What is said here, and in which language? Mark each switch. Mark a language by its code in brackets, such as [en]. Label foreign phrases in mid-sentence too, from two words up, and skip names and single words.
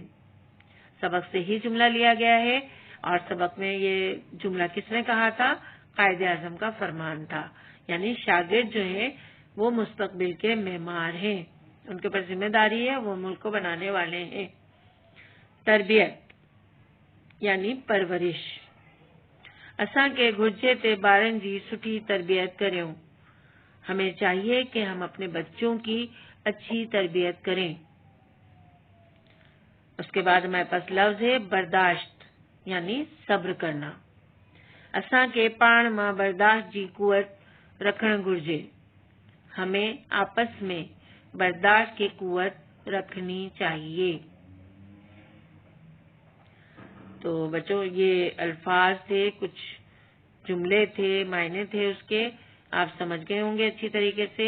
[ur] سبق سے ہی جملہ لیا گیا ہے اور سبق میں یہ جملہ کس نے کہا تھا? قائد اعظم کا فرمان تھا. یعنی شاگرد جو ہے وہ مستقبل کے معمار ہیں، ان کے اوپر ذمہ داری ہے، وہ ملک کو بنانے والے ہیں. تربیت یعنی پرورش. [sd] असां के घुर्जे ते ॿारनि जी सुठी तरबियत करियूं। [ur] ہمیں چاہیے کہ ہم اپنے بچوں کی اچھی تربیت کریں. اس کے بعد ہمارے پاس لفظ ہے برداشت یعنی صبر کرنا. [sd] असां के पाण मां बर्दाश्त जी कुवत रखण घुर्जे। [ur] ہمیں آپس میں برداشت کی قوت رکھنی چاہیے. تو بچو، یہ الفاظ تھے، کچھ جملے تھے، معنی تھے اس کے، آپ سمجھ گئے ہوں گے اچھی طریقے سے.